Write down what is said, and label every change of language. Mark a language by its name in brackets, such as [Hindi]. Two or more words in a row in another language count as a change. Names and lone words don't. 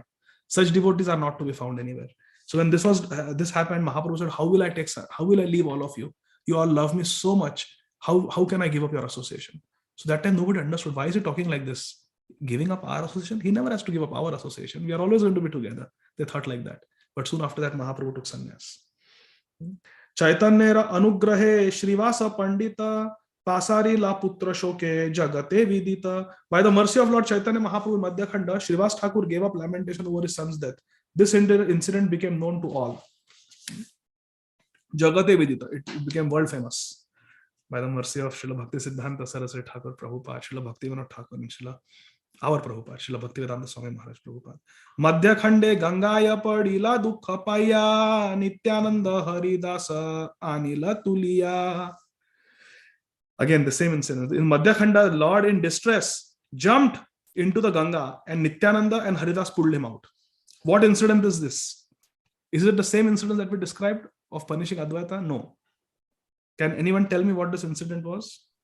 [English] Such devotees are not to be found anywhere. So when this happened, Mahaprabhu said, how will I leave all of you? You all love me so much. How can I give up your association? So that time nobody understood. Why is he talking like this? Giving up our association? He never has to give up our association. We are always going to be together. They thought like that. But soon after that, Mahaprabhu took sannyas. [Bangla] চৈতন্য অনুগ্রহে শ্রীবাস পণ্ডিত পাসরি লা পুত্র শোকে জগতে বিদিত. [English] By the mercy of Lord Chaitanya Mahaprabhu in Madhya Khanda, Srivasa Thakur gave up lamentation over his son's death. This incident became known to all. [Bangla] জগতে বিদিত. [English] It became world famous. By the mercy of Srila Bhakti Siddhanta Saraswati Thakur Prabhupada, Srila Bhakti Vinod Thakur, and our Prabhupada, Srila Bhaktivedanta Swami Maharaj Prabhupada. [Bangla] মধ্য খণ্ডে গঙ্গায় পড়িলা দুঃখ পায়া নিত্যানন্দ হরিদাস আনিলা তুলিয়া. [English] Again, the same incident. In Madhya Khanda, the Lord in distress jumped into the Ganga and Nityananda and Haridas pulled him out. What incident is this? Is it the same incident that we described of punishing Advaita? No. Can anyone tell me what this incident was?